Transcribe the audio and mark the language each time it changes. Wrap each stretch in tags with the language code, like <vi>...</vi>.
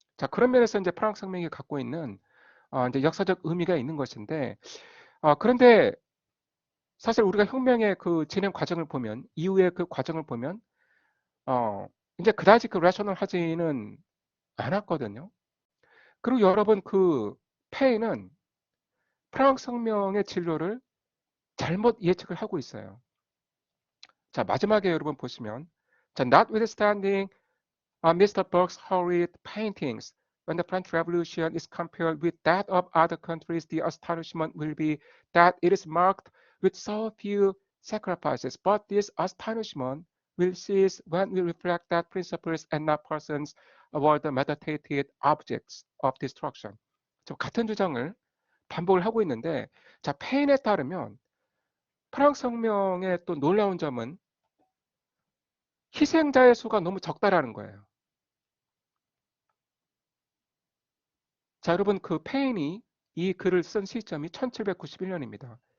<ko>그런 면에서 이제 프랑스 혁명이 갖고 있는 이제 역사적 의미가 있는 것인데 그런데 사실 우리가 혁명의 그 진행 과정을 보면 이후의 그 과정을 보면 이제 그다지 그 레셔널하지는 않았거든요. 그리고 여러분 그 페이는 프랑스 혁명의 진로를 잘못 예측을 하고 있어요. 마지막에 여러분 보시면</ko> <en>notwithstanding Mr. Burke's hurried paintings, when the French Revolution is compared with that of other countries, the astonishment will be that it is marked with so few sacrifices. But this astonishment will cease when we reflect that principles and not persons were the meditated objects of destruction.</en> <ko>같은 주장을 반복을 하고 있는데, 자, 페인에 따르면 프랑스 혁명의 또 놀라운 점은 희생자의 수가 너무 적다라는 거예요. 자, 여러분, 그 페인이 이 글을 쓴 시점이 1791년입니다.</ko>